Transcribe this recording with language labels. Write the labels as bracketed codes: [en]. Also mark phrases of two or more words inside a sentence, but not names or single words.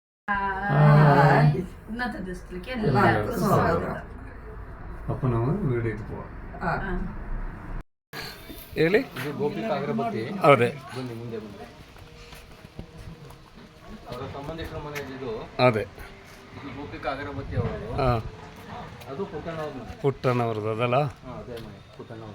[ml] ഇന്നത്തെ ദിവസത്തിലേക്ക് എല്ലാവർക്കും സ്വാഗതം. അപ്പൊ നമ്മൾ വീട്ടിലേക്ക് പോവാം. [kn] ಹೇಳಿ ಇದು ಗೋಪಿಕಾ ಅಗರಬತ್ತಿ. ಹೌದೇ ಬನ್ನಿ ಮುಂದೆ ಬನ್ನಿ. ಅವರ ಸಂಬಂಧಿಕರ ಮನೆಯಲ್ಲಿ ಇದು ಅದೇ ಇದು ಗೋಪಿಕಾ ಅಗರಬತ್ತಿ ಅವರು. ಹಾಂ ಅದು ಪುಟ್ಟಣ್ಣವ್ರ ಮನೆ. ಪುಟ್ಟಣ್ಣವ್ರದ್ದು ಅದಲ್ಲ. ಅದೇ ಮನೆ ಪುಟ್ಟಣ್ಣವ್ರ.